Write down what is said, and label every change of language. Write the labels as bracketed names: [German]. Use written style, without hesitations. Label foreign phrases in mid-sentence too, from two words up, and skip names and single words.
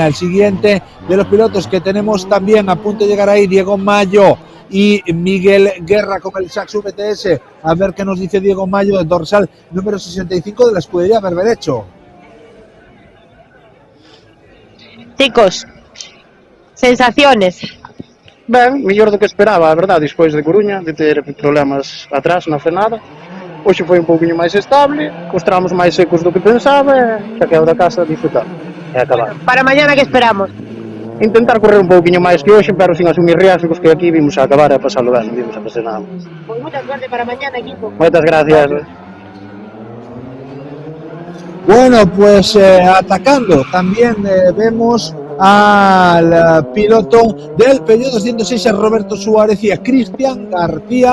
[Spanish] El siguiente de los pilotos que tenemos también a punto de llegar ahí, Diego Mayo y Miguel Guerra con el Saxo VTS. A ver qué nos dice Diego Mayo, el dorsal número 65 de la escudería Berberecho. Chicos, sensaciones. [Galician] Ben, mellor do que esperaba, a verdade, despois de Coruña, de ter problemas atrás na frenada. Hoxe foi un pouquinho máis estable, os tramos máis secos do que pensaba, e xa que é o da casa disfrutar e acabar. Para mañana, que esperamos? Intentar correr un pouquinho máis que hoxe, pero [Spanish] sin asumir riesgos, [Galician] que aquí vimos a acabar e a pasalo ben, non vimos a pasar nada. [Spanish] Pues mucha suerte para mañana, equipo. [Galician] Moitas gracias. [Spanish] Bueno, pues atacando también vemos al piloto del Peugeot 206, a Roberto Suárez, y a Cristian García,